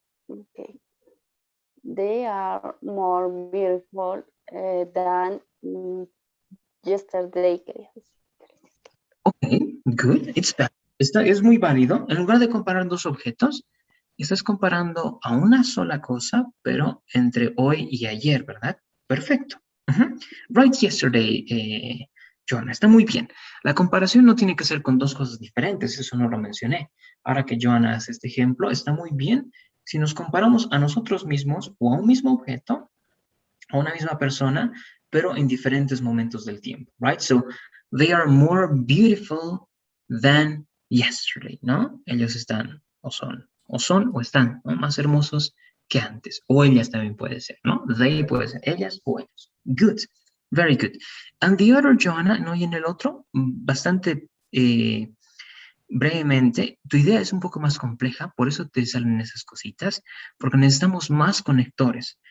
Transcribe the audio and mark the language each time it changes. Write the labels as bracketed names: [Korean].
[English] Okay. They are more beautiful than yesterday. Ok, good. It's bad. [Spanish] Es muy válido. En lugar de comparar dos objetos, estás comparando a una sola cosa, pero entre hoy y ayer, ¿verdad? Perfecto. [English] Right yesterday, [Spanish] Joanna, está muy bien. La comparación no tiene que ser con dos cosas diferentes, eso no lo mencioné. Ahora que Joanna hace este ejemplo, está muy bien si nos comparamos a nosotros mismos o a un mismo objeto, a una misma persona, pero en diferentes momentos del tiempo, right? [English] So, they are more beautiful than yesterday, ¿no? [Spanish] Ellos están o son o están, ¿no? Más hermosos que antes. O ellas también puede ser, ¿no? They puede ser ellas o ellos. [English] Good. Very good. And the other, [Spanish] Joanna, ¿no? Y en el otro, bastante brevemente, tu idea es un poco más compleja, por eso te salen esas cositas, porque necesitamos más conectores.